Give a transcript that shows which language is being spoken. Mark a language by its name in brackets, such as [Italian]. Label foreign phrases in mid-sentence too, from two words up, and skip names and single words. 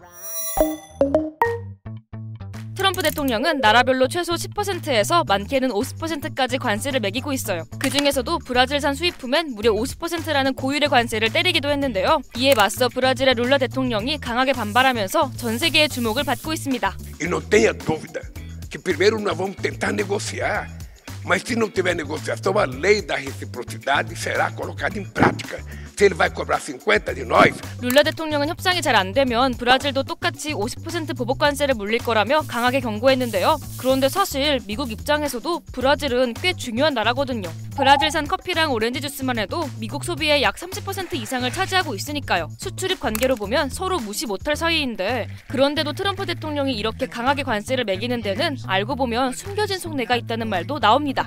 [Korean] 트럼프 대통령은 나라별로 최소 10%에서 많게는 50%까지 관세를 매기고 있어요. 그중에서도 브라질산 수입품엔 무려 50%라는 고율의 관세를 때리기도 했는데요. 이에 맞서 브라질의 룰라 대통령이 강하게 반발하면서 전 세계의 주목을 받고 있습니다. [Portuguese] E não tenha dúvida que primeiro nós vamos tentar negociar, mas se não tiver negociação, a lei da reciprocidade será colocada em prática. Se ele vai cobrar 50 de nós. [Korean] 룰라 대통령은 협상이 잘 안 되면 브라질도 똑같이 50% 보복 관세를 물릴 거라며 강하게 경고했는데요. 그런데 사실 미국 입장에서도 브라질은 꽤 중요한 나라거든요. 브라질산 커피랑 오렌지 주스만 해도 미국 소비의 약 30% 이상을 차지하고 있으니까요. 수출입 관계로 보면 서로 무시 못할 사이인데 그런데도 트럼프 대통령이 이렇게 강하게 관세를 매기는 데는 알고 보면 숨겨진 속내가 있다는 말도 나옵니다.